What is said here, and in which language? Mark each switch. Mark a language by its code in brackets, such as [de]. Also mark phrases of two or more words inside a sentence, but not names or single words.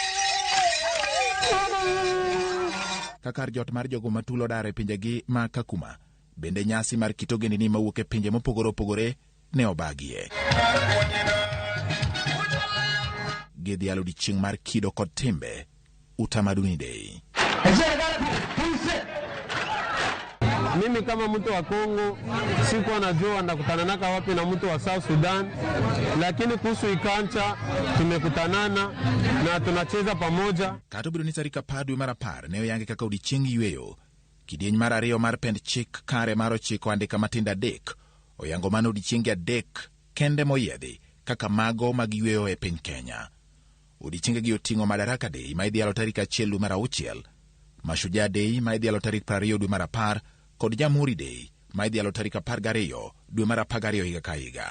[luo] Kakar jot mar jogo matulo dar e pinjegi ma Kakuma, bende nyasi mar kit ogendini mawuok e pinje mopogore opogore ne obagie. Gidhialo odiechieng mar kido kod timbe, Utamaduni Day. [sw] Mimi kama mtu wa Kongo sikuwa najua ndakutananaka wapi na mtu wa South Sudan, lakini kuhusu ikancha tumekutanana na tunacheza pamoja. [luo] Kata obedo ni tarik 10 dwe mar 10 ne oyange kaka odiechieng yweyo, kidieny mar 2 mar pend chik kare mar 9 andika matindo 3 oyango mano odiechienge 3 kende moyiedhi kaka mago mag yweyo e piny Kenya. Odiechiengegi oting'o Madaraka Day ma idhialo tarik 1 dwe mar 6, Mashujaa Day ma idhialo tarik 20 dwe mar 10 kod Jamhuri Day ma idhialo tarik 12 dwe mar 12 higa ka higa.